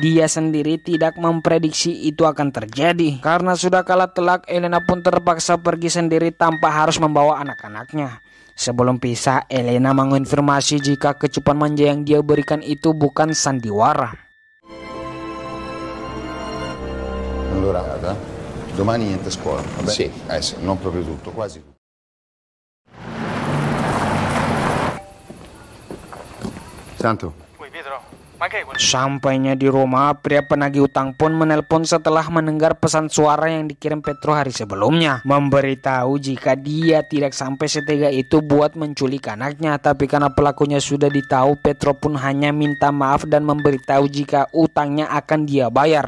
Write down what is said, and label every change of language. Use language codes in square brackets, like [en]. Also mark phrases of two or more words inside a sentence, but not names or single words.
[id] Dia sendiri tidak memprediksi itu akan terjadi. Karena sudah kalah telak, Elena pun terpaksa pergi sendiri tanpa harus membawa anak-anaknya. Sebelum pisah, Elena mengonfirmasi jika kecupan manja yang dia berikan itu bukan sandiwara. [it] Allora, domani niente scuola, vabbè? Sì. Sì, non proprio tutto, quasi tutto. Santo. [id] Sampainya di rumah, pria penagih utang pun menelpon setelah mendengar pesan suara yang dikirim Petro hari sebelumnya, memberitahu jika dia tidak sampai setega itu buat menculik anaknya. Tapi karena pelakunya sudah ditahu, Petro pun hanya minta maaf dan memberitahu jika utangnya akan dia bayar.